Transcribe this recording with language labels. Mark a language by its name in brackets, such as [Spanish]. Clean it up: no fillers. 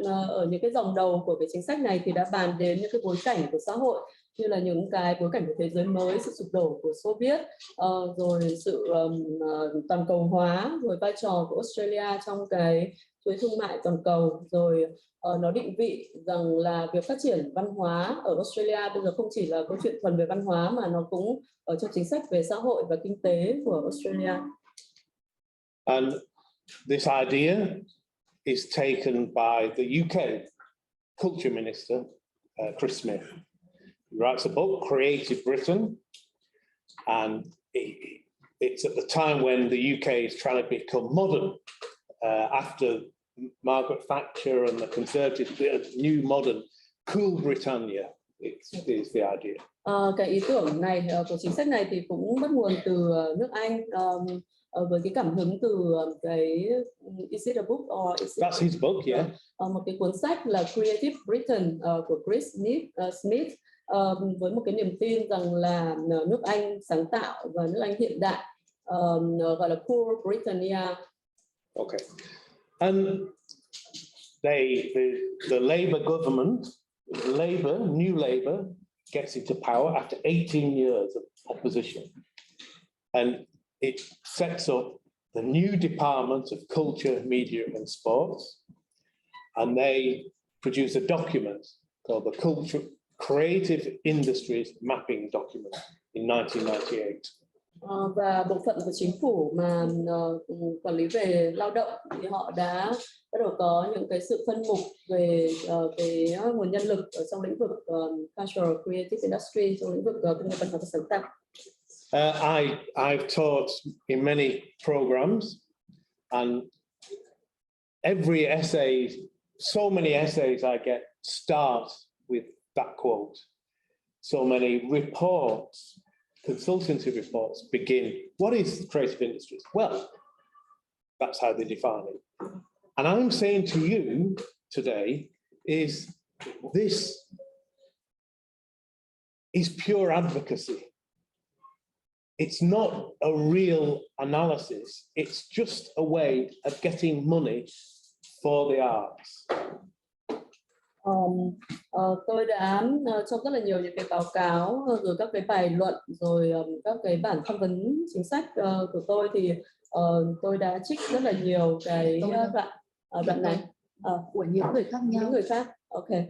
[Vietnamese] Ở những cái dòng đầu của cái chính sách này thì đã bàn đến những cái bối cảnh của xã hội, như là những cái bối cảnh của thế giới mới, sự sụp đổ của Xô Viết, rồi sự toàn cầu hóa, rồi vai trò của Australia trong cái chuỗi thương mại toàn cầu, rồi nó định vị rằng là việc phát triển văn hóa ở Australia bây giờ không chỉ là câu chuyện thuần về văn hóa mà nó cũng ở trong chính sách về xã hội và kinh tế của Australia. [English] And this idea is taken by the UK Culture Minister, Chris Smith. He writes a book, Creative Britain, and it's at the time when the UK is trying to become modern after Margaret Thatcher and the Conservatives, new modern, cool Britannia is the idea. [Vietnamese] Cái ý tưởng này của chính sách này thì cũng bắt nguồn từ nước Anh với cái cảm hứng từ cái [English] is it a book or is it That's his book, yeah. [Vietnamese] Một cái cuốn sách là Creative Britain của Chris Smith với một cái niềm tin rằng là nước Anh sáng tạo và nước Anh hiện đại, gọi là cool Britannia. [English] Okay. And the Labour government, New Labour, gets into power after 18 years of opposition. And it sets up the new Department of Culture, Media and Sports. And they produce a document called the Creative Industries Mapping Document in 1998. [Vietnamese] Và bộ phận của chính phủ mà quản lý về lao động thì họ đã bắt đầu có những cái sự phân mục về cái nguồn nhân lực ở trong lĩnh vực cultural creative industry, trong lĩnh vực công nghiệp văn hóa và sáng tạo. [English] I've taught in many programs, and every essay, so many essays I get start with that quote. So many reports, consultancy reports begin, what is creative industries? Well, that's how they define it. And I'm saying to you today is this is pure advocacy. It's not a real analysis. It's just a way of getting money for the arts. [Vietnamese] Tôi đã trong rất là nhiều những cái báo cáo, rồi các cái bài luận, rồi các cái bản tham vấn chính sách của tôi thì tôi đã trích rất là nhiều cái đoạn này của những người khác nhau. Những người khác. Ok.